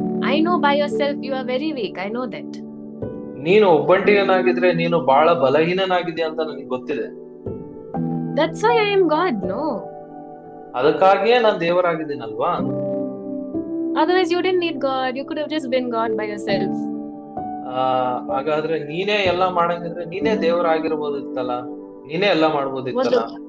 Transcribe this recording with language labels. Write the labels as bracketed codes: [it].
[en] I know by yourself you are very weak. I know that. [kn] ನೀನು ಒಬ್ಬಂಟಿಗನಾಗಿದ್ರೆ ನೀನು ಬಹಳ ಬಲಹೀನನಾಗಿದ್ಯಾ ಅಂತ ನನಗೆ ಗೊತ್ತಿದೆ. [en] That's why I am God, no? [kn] ಅದಕ್ಕಾಗಿಯೇ ನಾನು ದೇವರಾಗಿದ್ದೀನಲ್ವಾ. [en] Otherwise you didn't need God. You could have just been God by yourself. [kn] ಹಾಗಾದ್ರೆ ನೀನೇ ಎಲ್ಲ ಮಾಡಂಗಿದ್ರೆ ನೀನೇ ದೇವರಾಗಿರ್ಬೋದಿತ್ತಲ್ಲ, ನೀನೇ ಎಲ್ಲ ಮಾಡ್ಬೋದಿತ್ತಲ್ಲ.